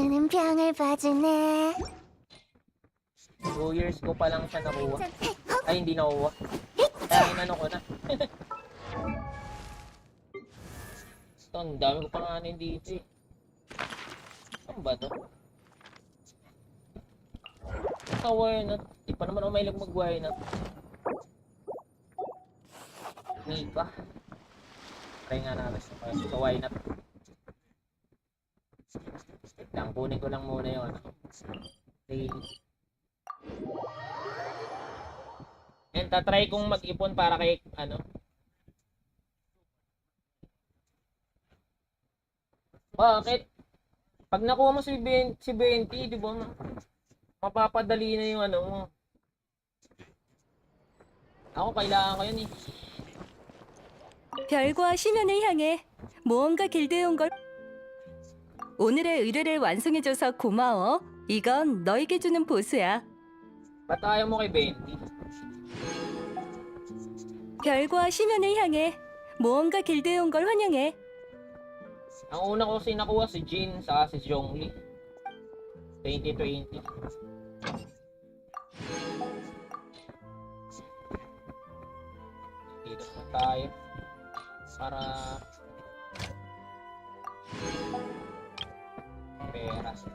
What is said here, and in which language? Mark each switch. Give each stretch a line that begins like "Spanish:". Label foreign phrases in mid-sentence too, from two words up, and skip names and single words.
Filipino: 2 years ko pa lang siya nakuha. Ay, hindi nakuha. Kaya inano ko na. Ito, ang dami ko pa nga dito eh. Saan ba to? Ito,
English: why not?
Filipino: Di pa naman ako mahilig mag-
English: why not.
Filipino: Mika. Try nga natin sa
English: why not.
Filipino: Wait lang, kunin ko lang muna yung ano. Daily. And tatry kong mag-ipon para kay ano. Bakit? Pag nakuha mo si 20, di ba? Mapapadali na yung ano mo. Ako kailangan ko yun eh.
Korean: 별과 심연을 향해 모험가 길드에 온 걸 오늘의 의뢰를 완성해줘서 고마워. 이건 너에게 주는 보수야.
Filipino: Ba't ayaw mo kay 20?
Korean: 별과 심연을 향해 모험가 길드에 온 걸 환영해.
Filipino: Ang una ko kasi nakuha si Jin saka si Zhongli. 2020. Dito na tayo. Para pera.